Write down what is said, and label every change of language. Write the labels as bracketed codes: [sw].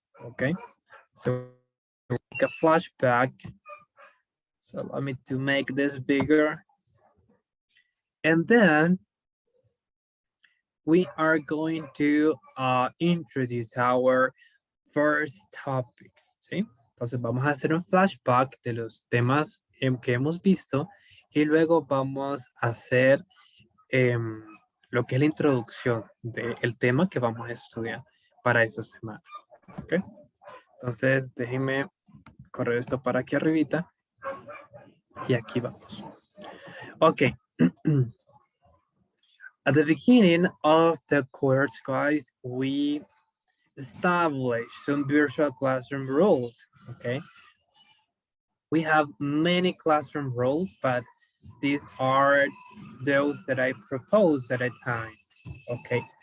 [en] Okay, so like a flashback. So let me to make this bigger, and then we are going to introduce our first topic, ¿sí? [es] Entonces vamos a hacer un flashback de los temas que hemos visto y luego vamos a hacer lo que es la introducción del tema que vamos a estudiar para esta semana, ¿ok? Entonces déjenme correr esto para aquí arribita y aquí vamos. [en] Okay. At the beginning of the course, guys, we established some virtual classroom rules, okay? We have many classroom rules, but these are those that I proposed at a time, okay?